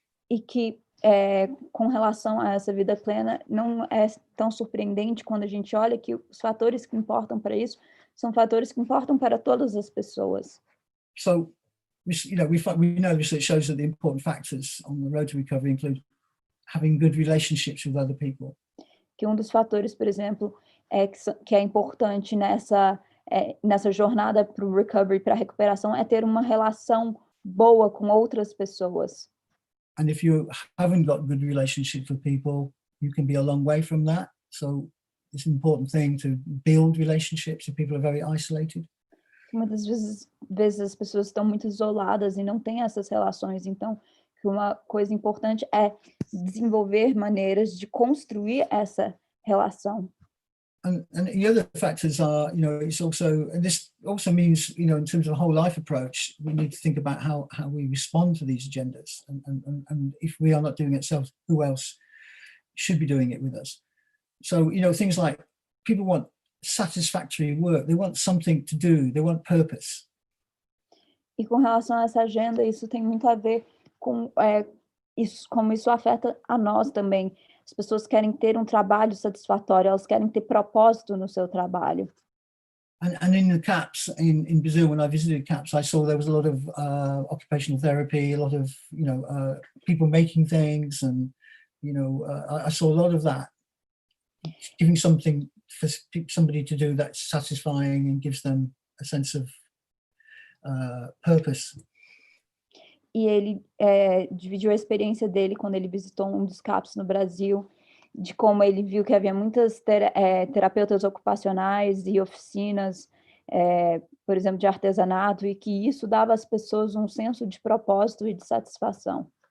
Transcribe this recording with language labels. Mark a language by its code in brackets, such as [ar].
[pt] E que com relação a essa vida plena, não é tão surpreendente quando a gente olha que os fatores que importam para isso são fatores que importam para todas as pessoas. [en] So, we know research shows that the important factors on the road to recovery include having good relationships with other people. [pt] Que um dos fatores, por exemplo, que é importante nessa jornada para o recovery, para a recuperação, é ter uma relação boa com outras pessoas. [en] And if you haven't got good relationships with people, you can be a long way from that. So it's an important thing to build relationships if people are very isolated. [pt] Muitas vezes as pessoas estão muito isoladas e não têm essas relações, então que uma coisa importante é desenvolver maneiras de construir essa relação. [en] And the other factors are, it's also, and this also means, in terms of a whole life approach, we need to think about how we respond to these agendas. And if we are not doing it ourselves, who else should be doing it with us? So, things like people want satisfactory work. They want something to do. They want purpose. [pt] E com relação a essa agenda, isso tem muito a ver com isso, como isso afeta a nós também. As pessoas querem ter um trabalho satisfatório, elas querem ter propósito no seu trabalho. [en] And in the CAPs in Brazil, when I visited CAPs, I saw there was a lot of occupational therapy, a lot of people making things, and I saw a lot of that, giving something for somebody to do that's satisfying and gives them a sense of purpose. [pt] E ele dividiu a experiência dele quando ele visitou um dos CAPs no Brasil, de como ele viu que havia muitas terapeutas ocupacionais e oficinas, por exemplo, de artesanato, e que isso dava às pessoas um senso de propósito e de satisfação.